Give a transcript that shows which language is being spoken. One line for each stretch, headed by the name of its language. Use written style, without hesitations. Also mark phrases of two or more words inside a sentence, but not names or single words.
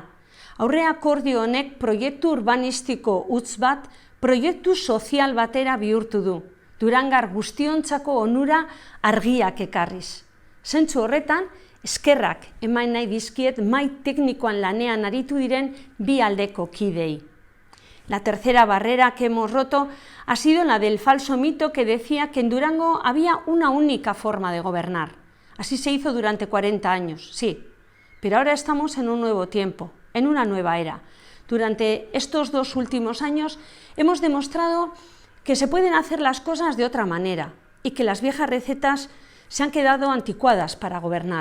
Basque: Aurre akordio honek proiektu urbanistiko utz bat proiektu sozial batera bihurtu du. Durangar guztiontzako onura argiak ekarriz. Zentzu horretan, eskerrak eman nahi dizkiet mahai teknikoan lanean aritu diren bi aldeko kidei.
Spanish: La tercera barrera que hemos roto ha sido la del falso mito que decía que en Durango había una única forma de gobernar. Así se hizo durante 40 años, sí, pero ahora estamos en un nuevo tiempo, en una nueva era. Durante estos 2 últimos años hemos demostrado que se pueden hacer las cosas de otra manera y que las viejas recetas se han quedado anticuadas para gobernar.